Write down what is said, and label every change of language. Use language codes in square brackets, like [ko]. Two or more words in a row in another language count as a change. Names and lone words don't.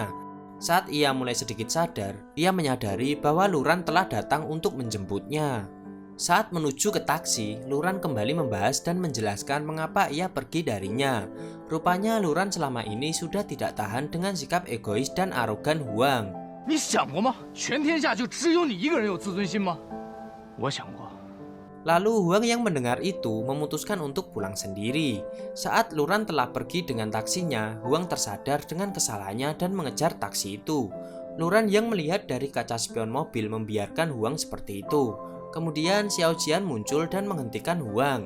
[id] Saat ia mulai sedikit sadar, ia menyadari bahwa Luran telah datang untuk menjemputnya. Saat menuju ke taksi, Luran kembali membahas dan menjelaskan mengapa ia pergi darinya. Rupanya Luran selama ini sudah tidak tahan dengan sikap egois dan arogan Huang. [zh] 你想过吗？全天下就只有你一个人有自尊心吗？我想过。 [id] Lalu Huang yang mendengar itu memutuskan untuk pulang sendiri. Saat Luran telah pergi dengan taksinya, Huang tersadar dengan kesalahannya dan mengejar taksi itu. Luran yang melihat dari kaca spion mobil membiarkan Huang seperti itu. Kemudian Xiao Jian muncul dan menghentikan Huang.